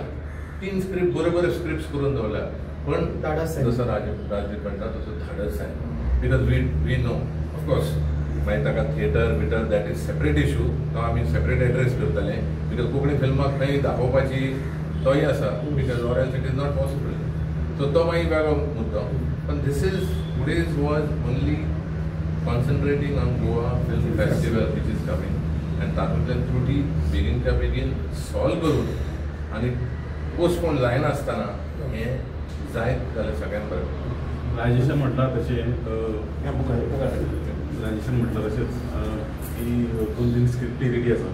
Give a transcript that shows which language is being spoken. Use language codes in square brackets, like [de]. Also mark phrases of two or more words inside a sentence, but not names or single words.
[kok] 3 स्क्रिप्ट बरोबर स्क्रिप्ट करून दवरल्या पण जसं राजदीप म्हणटा तसो धाडस आहे. [en] because we know of course [kok] मागीर ताका थिएटर बिटर [en] that is separate issue [kok] तो आमी [en] separate address [kok] करतले. बिकॉज कोंकणी फिल्माक खंय दाखोवपाची तोय आसा [en] because or else it is not possible. [kok] सो तो मागीर वेगळो मुद्दो. पण [en] this is today's was only concentrating on Goa Film Festival which is coming [kok] आनी तातूंतल्यान त्रुटी बेगीनच्या बेगीन सॉल्व करून आनी पोस्टपोन जायनासतना हें जायत जाल्यार सगळ्यांत बरें. राजेशान म्हटलां तशें राजेशान म्हटलां तशेंच की 2-3 स्क्रिप्टी रेडी आसा.